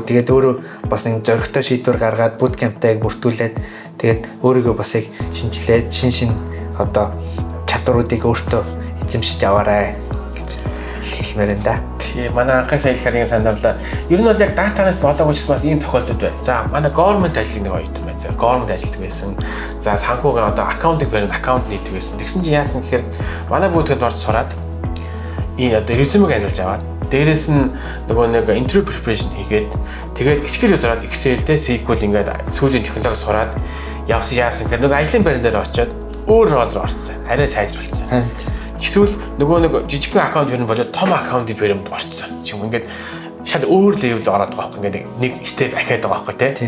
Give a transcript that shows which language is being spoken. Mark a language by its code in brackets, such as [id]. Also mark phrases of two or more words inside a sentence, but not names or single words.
[mn] Тэгээд өөрөө бас нэг зоригтой шийдвэр гаргаад bootcamp-тай бүртгүүлээд тэгээд өөрийгөө бас яг шинжилээд шин одоо чадваруудыг өөртөө эзэмшиж аваарай гэж хэлмээр энэ да. Тийм манай анхаас хэлэхээр юм санаарлаа. Ер нь бол яг [en] data analyst [mn] болоогүй ч бас ийм тохиолдод байна. За манай government ажлын нэг оюутан байна. За government ажилтдаг байсан. За санхүүгийн одоо [en] accounting firm account [mn] нийтдэг байсан. Тэгсэн чинь яасан гэхээр манай bootcamp орж сураад одоо resume-г ажиллаж аваад дээрээс нь нөгөө нэг [en] interview preparation [mn] хийгээд тэгээд SQL зураад Excel дээр SQL ингээд сүүлийн технологи сураад явсан яасан гэхээр нөгөө ажлын байран дээр очиод өөр рол руу орсон. Арай сайжруулсан. Эсвэл нөгөө нэг жижигхэн аккаунт юм болоод том аккаунтын фирмд орцсон. Чим ингээд шал өөр левел ороод байгаа байхгүй ингээд нэг степ ахаад байгаа байхгүй тий.